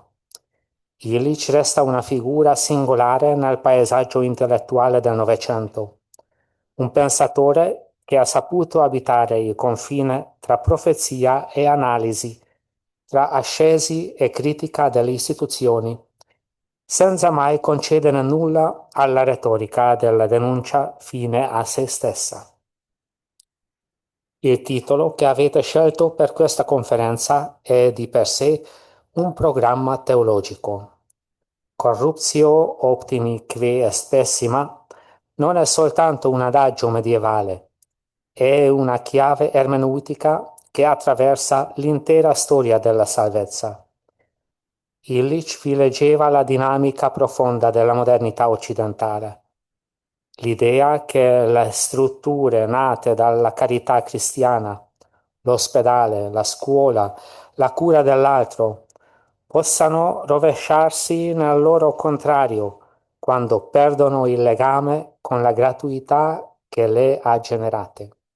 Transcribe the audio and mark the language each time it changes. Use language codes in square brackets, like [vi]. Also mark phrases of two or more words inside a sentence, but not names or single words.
[it] Illich resta una figura singolare nel paesaggio intellettuale del Novecento, un pensatore che ha saputo abitare il confine tra profezia e analisi, tra ascesi e critica delle istituzioni, senza mai concedere nulla alla retorica della denuncia fine a se stessa. Il titolo che avete scelto per questa conferenza è di per sé un programma teologico. [la] Corruptio, optimi, quae, pessima [it] non è soltanto un adagio medievale, è una chiave ermeneutica che attraversa l'intera storia della salvezza. Illich vi leggeva la dinamica profonda della modernità occidentale. L'idea che le strutture nate dalla carità cristiana, l'ospedale, la scuola, la cura dell'altro, possano rovesciarsi nel loro contrario quando perdono il legame con la gratuità che le ha generate.